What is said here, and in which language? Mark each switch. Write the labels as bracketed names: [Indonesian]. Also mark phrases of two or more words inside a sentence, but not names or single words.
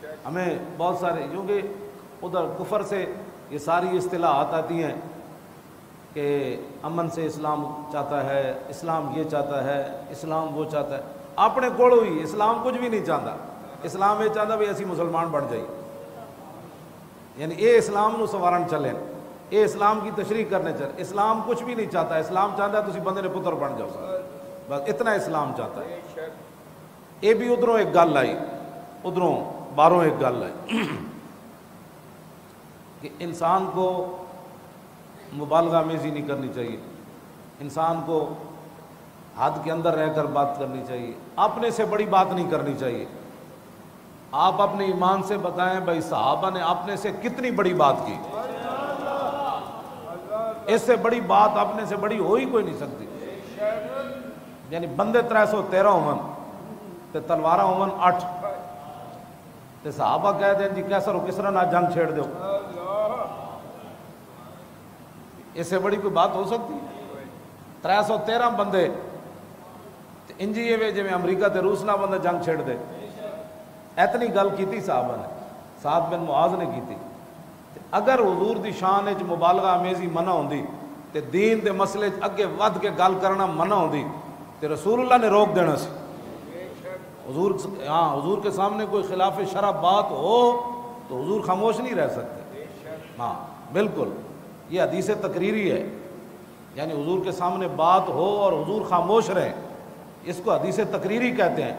[Urdu] ہمیں بہت سارے، کیونکہ ادھر کفر سے یہ ساری اصطلاحات آتی ہیں کہ امن سے اسلام چاہتا ہے، اسلام یہ چاہتا ہے، اسلام وہ چاہتا ہے، اپنے کوڑ ہوئی اسلام کچھ بھی نہیں چاہتا، اسلام یہ چاہتا بھی اسی مسلمان بن جائیے، یعنی [Punjabi] اے اسلام نو سوارن چلیں، [Urdu] اے اسلام کی تشریح کرنے چلیں۔ اسلام کچھ بھی نہیں چاہتا، اسلام چاہتا ہے [Punjabi] تسی بندے نے پتر بن جاؤ، [Urdu] بس اتنا اسلام چاہتا ہے۔ یہ بھی [Punjabi] ادھروں ایک گل آئی، ادھروں باہروں ایک گل آئی [Urdu] کہ انسان کو مبالغہ میزی نہیں کرنی چاہیے، انسان کو حد کے اندر رہ کر بات کرنی چاہیے، اپنے سے بڑی بات نہیں کرنی چاہیے۔ آپ اپنے ایمان سے بتائیں بھائی صحابہ نے اپنے سے کتنی بڑی بات کی، اس سے بڑی بات اپنے سے بڑی ہو ہی کوئی نہیں سکتی۔ [Punjabi] یعنی بندے 313 ہون تے تلوارہ ہون 8 تے صحابہ کہہ دیں جی کیسر و کسرا نہ جنگ چھیڑ دو، [Urdu] اس سے بڑی کوئی بات ہو سکتی؟ [Punjabi] 313 بندے انجی یہ جی امریکہ تے روس نہ بندہ جنگ چھیڑ دے، اتنی گل کیتی صحابہ نے، سعد بن معاذ نے کیتی۔ اگر حضور دی شان وچ مبالغہ امیزی منع ہوندی تے دین دے مسئلے اگے ود کے گل کرنا منع ہوندی تے رسول اللہ نے روک دینا سی۔ [Urdu] حضور کے سامنے کوئی خلاف شرع بات ہو تو حضور خاموش نہیں رہ سکتے، ہاں بالکل، یہ حدیث تقریری ہے، یعنی حضور کے سامنے بات ہو اور حضور خاموش رہیں، اس کو حدیث تقریری کہتے ہیں۔